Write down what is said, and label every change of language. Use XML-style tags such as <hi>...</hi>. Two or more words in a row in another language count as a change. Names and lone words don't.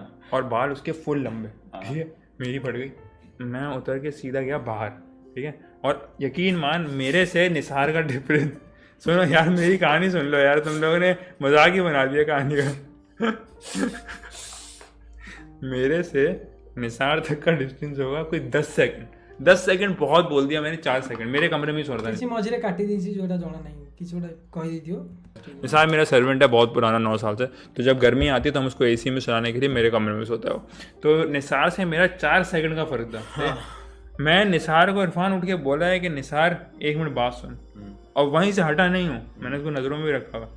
<hi>और बाल उसके फुल लंबे, ठीक है, मेरी फट गई, मैं उतर के सीधा गया बाहर, ठीक है, और यकीन मान मेरे से निसार का डिफरेंस, सुनो यार मेरी कहानी सुन लो यार, तुम लोगों ने मजाक ही बना दिया कहानी का। मेरे से निसार तक का डिस्टेंस होगा कोई 10 सेकंड, 10 सेकंड बहुत बोल दिया मैंने, 4 सेकंड, मेरे कमरे में ही सोता</hi> <or>କିଛି ମଝିରେ କାଟି ଦେଇଛି ଯୋଉଟା ଜଣା ନାହିଁ, କିଛି ଗୋଟେ କହି ଦେଇଥିବ।</or> <hi>निसार मेरा सर्वेंट है बहुत पुराना, 9 साल से, तो जब गर्मी आती है तो हम उसको एसी में सुलाने के लिए मेरे कमरे में सोता है वो। तो निसार से मेरा 4 सेकंड का फर्क था। मैं निसार को, इरफान उठ के बोला है कि निसार 1 मिनट बात सुन, और वहीं से हटा नहीं हूँ, मैंने उसको नज़रों में भी रखा हुआ।</hi>